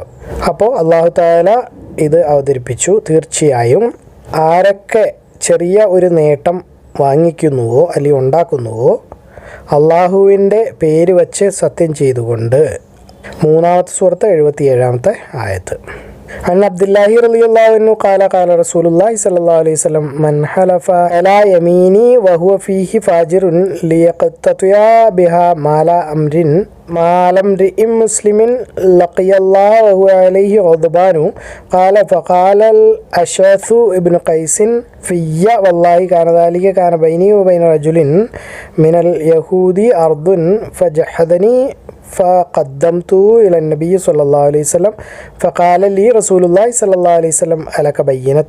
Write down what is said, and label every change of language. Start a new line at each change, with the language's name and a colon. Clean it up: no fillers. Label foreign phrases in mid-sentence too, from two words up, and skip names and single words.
Malayalam: അപ്പോൾ അല്ലാഹു തആല ഇത് അവതരിപ്പിച്ചു, തീർച്ചയായും ആരൊക്കെ ചെറിയ ഒരു നേട്ടം വാങ്ങിക്കുന്നുവോ അല്ലെങ്കിൽ ഉണ്ടാക്കുന്നുവോ അള്ളാഹുവിൻ്റെ പേര് വച്ച് സത്യം ചെയ്തുകൊണ്ട്. 3-ാമത്തെ സൂറത്ത് 77-ാമത്തെ ആയത്ത്.
Arabic: عن عبد الله رضي الله عنه قال قال رسول الله صلى الله عليه وسلم من حلف على يميني وهو فيه فاجر ليقتطع بها مال امرئ مسلم لقي الله وهو عليه غضبان قال فقال الأشعث ابن قيس في والله كان بيني وبين رجل من اليهود أرض فجحدني فقدمته إلى النبي صلى الله عليه وسلم فقال لي رسول الله صلى الله عليه وسلم ألك بينة؟